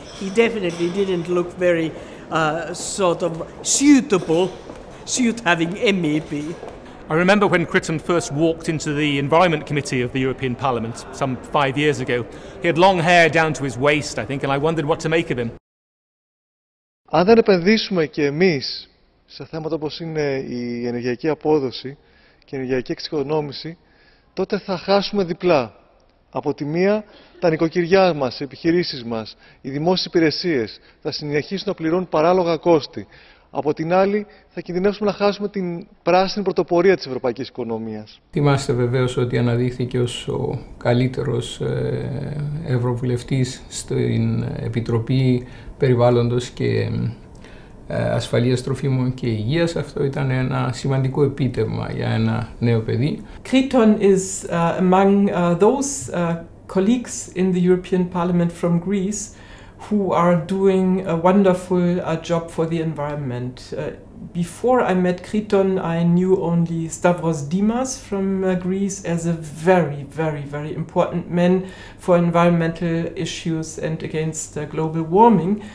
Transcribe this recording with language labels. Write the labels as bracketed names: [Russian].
[English] He definitely didn't look very sort of suit having MEP. I remember when Kriton first walked into the Environment Committee of the European Parliament some 5 years ago. He had long hair down to his waist, I think, and I wondered what to make of him. [Greek] Αν δεν επενδύσουμε και εμείς σε θέματα όπως είναι η ενεργειακή απόδοση και η ενεργειακή εξοικονόμηση, τότε θα χάσουμε διπλά. Από τη μία, τα νοικοκυριά μας, οι επιχειρήσεις μας, οι δημόσιες υπηρεσίες θα συνεχίσουν να πληρώνουν παράλογα κόστη. Από την άλλη, θα κινδυνεύσουμε να χάσουμε την πράσινη πρωτοπορία της ευρωπαϊκής οικονομίας. Θυμάστε βεβαίως ότι αναδείχθηκε ως ο καλύτερος ευρωβουλευτής στην Επιτροπή Περιβάλλοντος και ασφαλείας τροφίμων και υγείας. Αυτό ήταν ένα σημαντικό επίτευγμα για ένα νέο παιδί. [English] Kriton is among those colleagues in the European Parliament from Greece who are doing a wonderful job for the environment. Before I met Kriton, I knew only Stavros Dimas from Greece as a very, very, very important man for environmental issues and against global warming.